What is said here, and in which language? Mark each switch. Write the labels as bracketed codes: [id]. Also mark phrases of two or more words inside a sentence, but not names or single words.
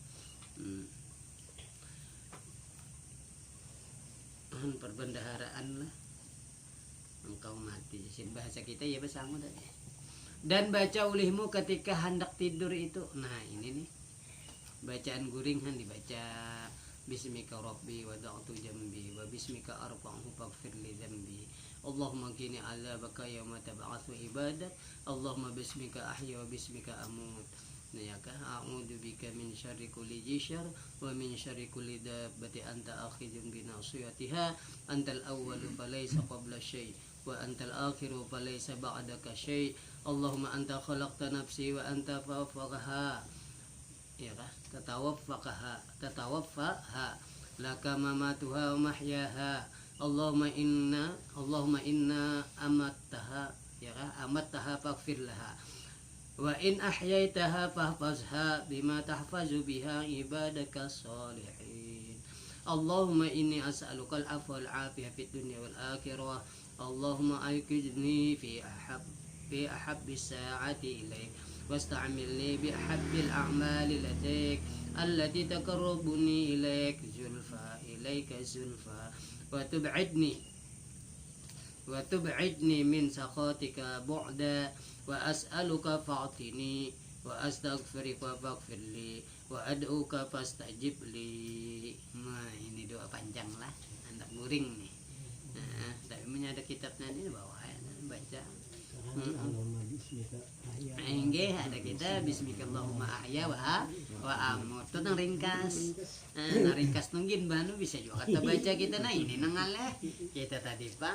[bjn] Perbendaharaan lah. Engkau mati, bahasa kita ya bersama tadi. Dan baca ulihmu ketika hendak tidur itu. Nah ini nih bacaan guring kan dibaca [ar] باسمك ربي وضعت جنبي وباسمك أرفع فاغفر لي ذنبي اللهم قني عذابك يوم تبعث عبادك اللهم باسمك أحيا وباسمك أموت. [bjn] Nah ya kah [ar] أعوذ بك من شر كل ذي شر ومن شر كل دابة أنت آخذ بناصيتها أنت الأول فليس قبل شيء وأنت الآخر فليس بعدك شيء اللهم أنت خلقت نفسي وأنت فوقها. [bjn] Ya kah [ar] تتوفاها لك مماتها ومحياها اللهم إن أمتها [bjn] ya kah [ar] أمتها فاغفر لها و إن أحييتها فاحفظها بما تحفظ به عبادك الصالحين اللهم إني أسألك العفو والعافية في الدنيا والآخرة اللهم أيقظني في أحب الساعات إليك واستعملني بأحب الأعمال لديك التي تقربني إليك زلفى وتبعدني من سخطك بعدا وأسألك فأعطني وأستغفرك فاغفر لي وأدعوك فاستجب لي. [bjn] Nah ini doa panjang lah anak guring nih. Nah, tapi punya ada kitabnya ini bawa baca. Enggak ada kita [ar] باسمك اللهم أحيا وأموت [bjn] itu nang ringkas. Nah ringkas nunggin banu bisa juga kata baca kita nah ini nangaleh kita tadi bang.